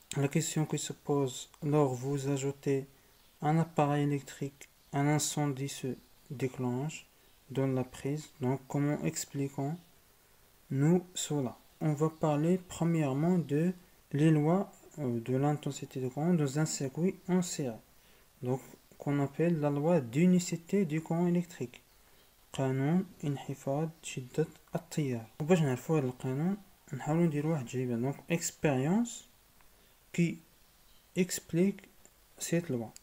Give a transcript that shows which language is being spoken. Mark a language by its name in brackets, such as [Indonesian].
[French] La question qui se pose lors vous ajoutez un appareil électrique, un incendie se déclenche dans la prise. Donc comment expliquons-nous cela? On va parler premièrement de les lois de l'intensité de courant dans un circuit en série. Donc qu'on appelle la loi d'unicité du courant électrique. [Arabic] قانون انحفاض شدة التيار. وباش نعرفوا هذا القانون نحاولوا نديروا واحد التجربة. [French] Donc expérience qui explique cette loi.